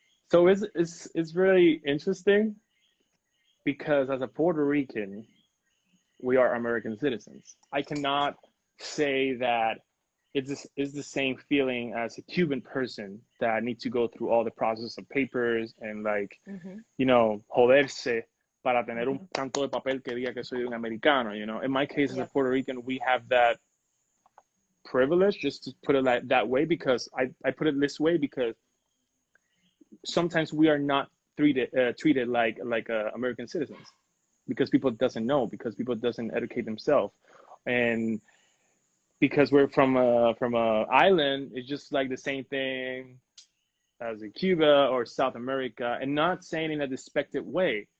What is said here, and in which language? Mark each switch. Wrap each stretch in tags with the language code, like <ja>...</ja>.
<en>So it's really interesting because as a Puerto Rican, we are American citizens. I cannot say that it's the same feeling as a Cuban person that needs to go through all the process of papers and like, Mm-hmm.</en> <es>joderse para tener un Mm-hmm. canto de papel que diga que soy un americano.</es> <en>In my case as a Yep. Puerto Rican, we have that privilege, just to put it like that way, because I put it this way because sometimes we are not treated like American citizens because people doesn't know, because people doesn't educate themselves, and because we're from a island, it's just like the same thing as in Cuba or South America, and not saying in a despective way.</en>